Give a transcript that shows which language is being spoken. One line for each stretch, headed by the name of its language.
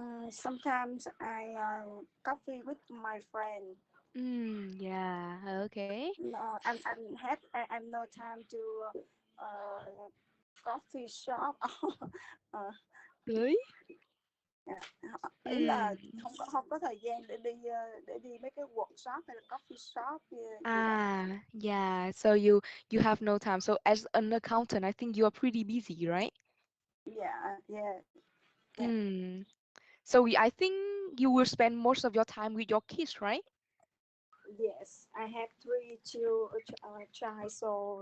English: sometimes I coffee with my friend. Yeah, okay. No, I'm no time to uh, coffee shop. Ờ, Really?
Vietnamese: ý là Mm. không có thời gian để đi mấy cái workshop hay là coffee shop gì đó.
English: Yeah. So you have no time. So as an accountant, I think you are pretty busy, right? Yeah, yeah, yeah. Mm. So I think you will spend most of your time with your kids, right? Yes, I have three child, so